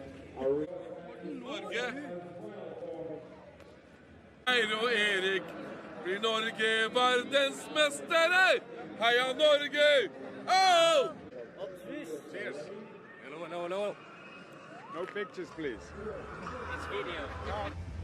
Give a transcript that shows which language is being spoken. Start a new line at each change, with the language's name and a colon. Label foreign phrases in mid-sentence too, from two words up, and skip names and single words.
Norwegian: Norge. Eire og Erik blir Norge verdensmestere! Heia Norge!
English: Oh! Cheers. No. No pictures, please. It's video.